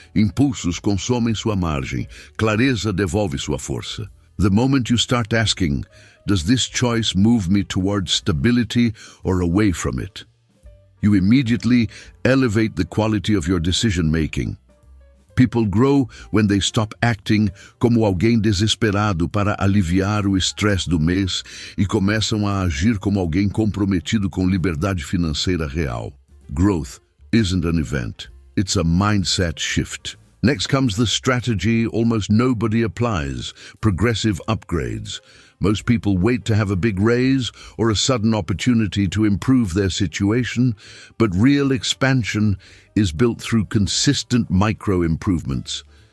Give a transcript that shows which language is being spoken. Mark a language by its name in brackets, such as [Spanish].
[Portuguese] Impulsos consomem sua margem, clareza devolve sua força. [English] The moment you start asking, does this choice move me towards stability or away from it? You immediately elevate the quality of your decision-making. People grow when they stop acting [Portuguese] como alguém desesperado para aliviar o estresse do mês e começam a agir como alguém comprometido com liberdade financeira real. [English] Growth isn't an event, it's a mindset shift. Next comes the strategy almost nobody applies: progressive upgrades. Most people wait to have a big raise or a sudden opportunity to improve their situation, but real expansion is built through consistent micro-improvements.